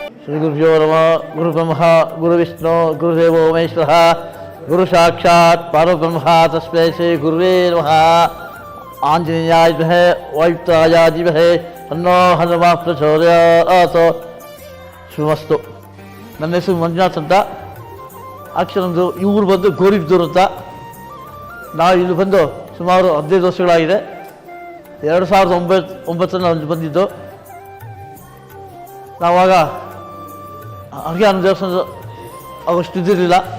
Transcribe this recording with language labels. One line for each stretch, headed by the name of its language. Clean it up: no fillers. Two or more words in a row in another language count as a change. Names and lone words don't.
Sanskrit: ಶ್ರೀ ಗುರುಭ್ಯೋ ನಮಃ. ಗುರು ಬ್ರಹ್ಮ ಗುರು ವಿಷ್ಣು ಗುರುದೇವೋ ಮಹೇಶ್ವರ ಗುರು ಸಾಕ್ಷಾತ್ ಪರಬ್ರಹ್ಮ ತಸ್ಮೈ ಶ್ರೀ ಗುರುವೇ ನಮಃ. ಆಂಜನೇಯಾಯ ವಿದ್ಮಹೇ ವಾಯುಪುತ್ರಾಯ ಧೀಮಹಿ ತನ್ನೋ ಹನುಮಃ ಪ್ರಚೋದಯಾತ್.
Kannada: ಶುಭಮಸ್ತು. ನನ್ನ ಹೆಸರು ಮಂಜುನಾಥ್ ಅಂತ. ಅಕ್ಷರದ್ದು ಇವ್ರು ಬಂದು ಗೋರಿಬ್ದೂರು ಅಂತ. ನಾವು ಇಲ್ಲಿ ಬಂದು ಸುಮಾರು 15 ವರ್ಷಗಳಾಗಿದೆ. 2009 ಬಂದಿದ್ದು. ನಾವಾಗ ಹಾಗೆ ಅನ್ನೋ ದೇವಸ್ಥಾನದ ಅವಷ್ಟು ಇದ್ದಿರಲಿಲ್ಲ.